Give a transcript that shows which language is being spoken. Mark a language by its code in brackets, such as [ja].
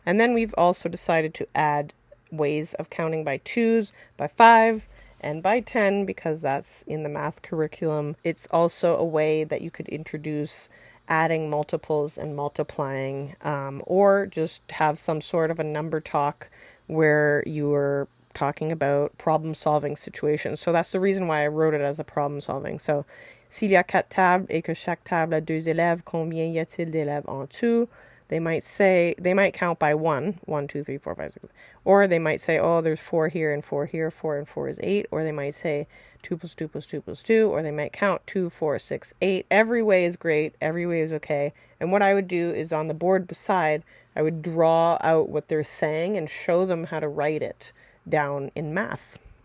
[en] And then we've also decided to add ways of counting by 2s, by 5, and by 10 because that's in the math curriculum. It's also a way that you could introduce adding multiples and multiplying, or just have some sort of a number talk where you are talking about problem-solving situations. So that's the reason why I wrote it as a problem-solving. [fr] So, s'il y a 4 tables et que chaque table a 2 élèves, combien y a-t-il d'élèves en tout? [en] They might count by 1, 1, 2, 3, 4, 5, 6. Or they might say, oh, there's 4 here and 4 here, 4 and 4 is 8. Or they might say 2 plus 2 plus 2 plus 2. Or they might count 2, 4, 6, 8. Every way is great. Every way is okay. And what I would do is on the board beside, I would draw out what they're saying and show them how to write it down in math.